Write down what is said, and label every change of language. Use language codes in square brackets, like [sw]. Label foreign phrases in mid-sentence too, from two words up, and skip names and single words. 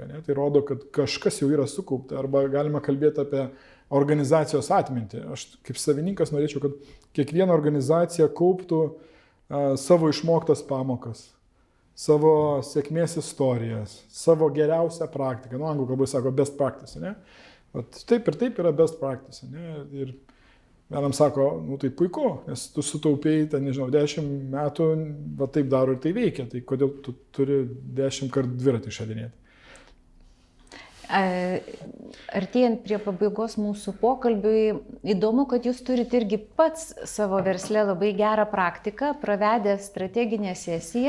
[lt] Tai rodo, kad kažkas jau yra sukaupta, arba galima kalbėti apie organizacijos atmintį. Aš kaip savininkas norėčiau, kad kiekviena organizacija kauptų savo išmoktas pamokas, savo sėkmės istorijas, savo geriausią praktiką. Anglų kalbai sako [en] best practice, [lt] ne? Taip ir taip yra [en] best practice, [lt] ne? Ir vienam sako, tai puiku, nes tu sutaupėjai, 10 metų, taip daro ir tai veikia, tai kodėl tu turi 10 kartų dviratį išradinėti? Artėjant prie pabaigos mūsų pokalbiui, įdomu, kad jūs turite irgi pats savo versle labai gerą praktiką, pravedę strateginę sesiją.